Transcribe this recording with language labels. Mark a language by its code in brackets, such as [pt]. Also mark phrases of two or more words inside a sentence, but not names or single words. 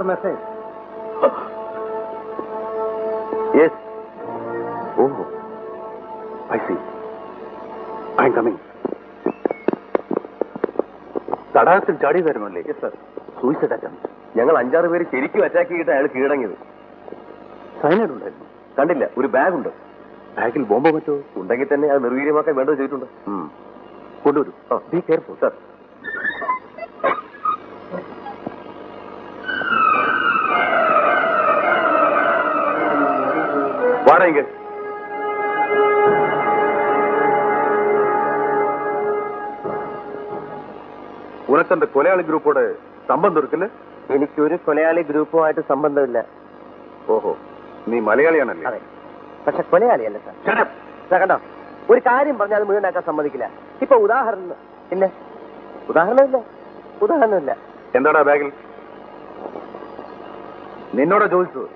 [en] மெசேஜ். எஸ். oh, I see. I am coming. [ml] തടാകത്തിൽ ചാടിയതായിരുന്നല്ലേ? [en] yes sir. suicide attempt. [ml] ഞങ്ങൾ 5-6 പേര് ശരിക്കും അറ്റാക്ക് ചെയ്തിട്ട് അയാൾ കീഴടങ്ങിയത്. സൈനൈഡ് ഉണ്ടായിരുന്നു? കണ്ടില്ല. ഒരു ബാഗ് ഉണ്ട്. ബാഗിൽ ബോംബോ മറ്റോ ഉണ്ടെങ്കിൽ തന്നെ അത് നിർവീര്യമാക്കാൻ വേണ്ടത് ചെയ്തിട്ടുണ്ട്. കൊണ്ടുവരൂ. [en] be careful sir. [ta] வாடகைங்க. உனக்கு அந்த கொலையாளி குரூப்போட சம்பந்தம் இருக்குல்ல? [ml] എനിക്ക് ഒരു കൊലയാളി ഗ്രൂപ്പുമായിട്ട് സംബന്ധമില്ല. ഓഹോ, നീ മലയാളിയാണല്ലേ? അതെ, പക്ഷെ കൊലയാളിയല്ല സാർ. കണ്ടോ, ഒരു കാര്യം പറഞ്ഞാൽ അത് മുഴുവനാക്കാൻ സമ്മതിക്കില്ല. ഇപ്പൊ ഉദാഹരണം ഇല്ല. ഉദാഹരണമില്ല. എന്താടാ ബാഗിൽ? നിന്നോടാ ചോദിച്ചത്?